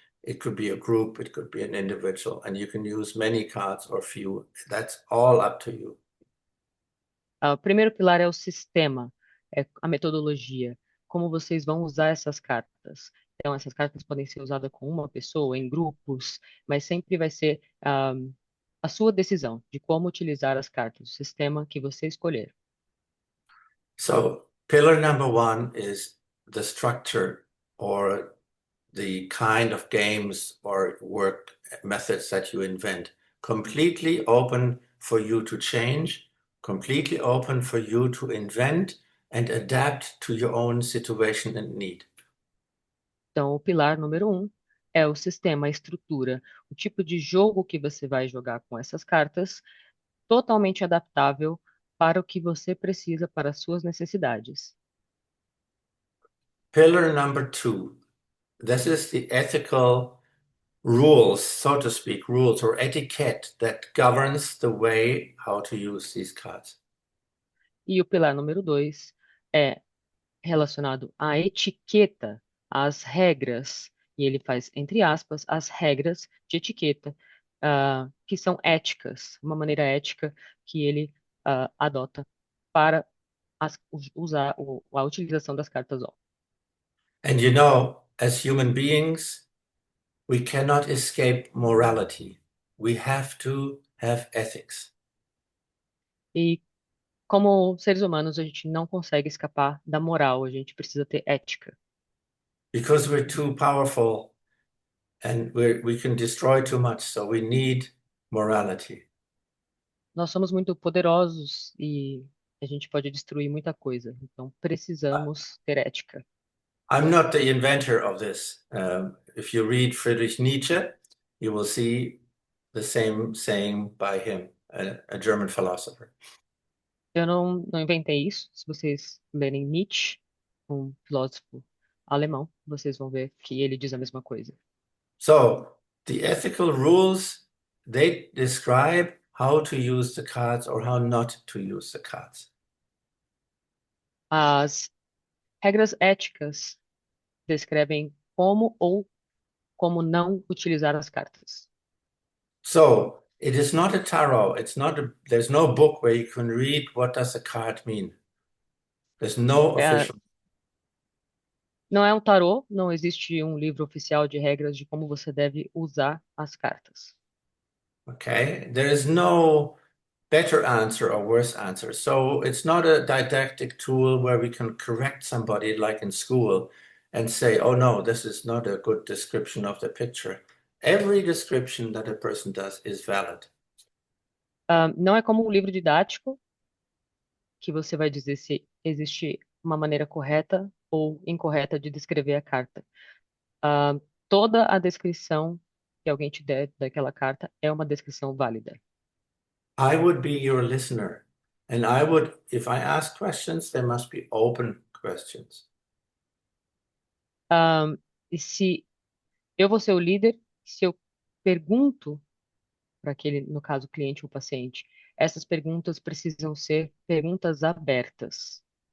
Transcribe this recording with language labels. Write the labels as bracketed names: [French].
[English] It could be a group, it could be an individual, and you can use many cards or few. That's all up to you. [Portuguese] O primeiro pilar é o sistema, é a metodologia, como vocês vão usar essas cartas. Então, essas cartas podem ser usadas com uma pessoa, em grupos, mas sempre vai ser a sua decisão de como utilizar as cartas, o sistema que você escolher. [English] So, pillar number one is the structure or the kind of games or work methods that you invent. Completely open for you to change, completely open for you to invent and adapt to your own situation and need. [Portuguese] Então, o pilar número um é o sistema, a estrutura, o tipo de jogo que você vai jogar com essas cartas, totalmente adaptável para o que você precisa, para as suas necessidades. [English] Pillar number two, this is the ethical rules, so to speak, rules or etiquette that governs the way how to use these cards. [Portuguese] E o pilar número dois é relacionado à etiqueta, às regras, e ele faz, entre aspas, as regras de etiqueta, que são éticas, uma maneira ética que ele adota para usar a utilização das cartas O. [English] And you know, as human beings, we cannot escape morality. We have to have ethics. [Portuguese] E como seres humanos, a gente não consegue escapar da moral, a gente precisa ter ética. [English] Because we're too powerful and we can destroy too much, so we need morality. [Portuguese] Nós somos muito poderosos e a gente pode destruir muita coisa, então precisamos ter ética. [English] I'm not the inventor of this. If you read Friedrich Nietzsche, you will see the same saying by him, a German philosopher. [Portuguese] Eu não inventei isso. Se vocês lerem Nietzsche, um filósofo alemão, vocês vão ver que ele diz a mesma coisa. [English] So the ethical rules, they describe how to use the cards or how not to use the cards. [Portuguese] As regras éticas descrevem como ou como não utilizar as cartas. [English] So it is not a tarot. There's no book where you can read what does a card mean. There's no [Portuguese] É, [English] official. [Portuguese] não é um tarô, não existe um livro oficial de regras de como você deve usar as cartas. [English] Okay. There is no better answer or worse answer. So it's not a didactic tool where we can correct somebody like in school and say, oh no, this is not a good description of the picture. Every description that a person does is valid. [Portuguese] Não é como um livro didático que você vai dizer se existe uma maneira correta ou incorreta de descrever a carta. Toda a descrição que alguém te der daquela carta é uma descrição válida. [English] I would be your listener, and if I ask questions, they must be open questions. [Portuguese] E se eu vou ser o líder, se eu pergunto para aquele, no caso, cliente ou paciente, essas perguntas precisam ser perguntas abertas.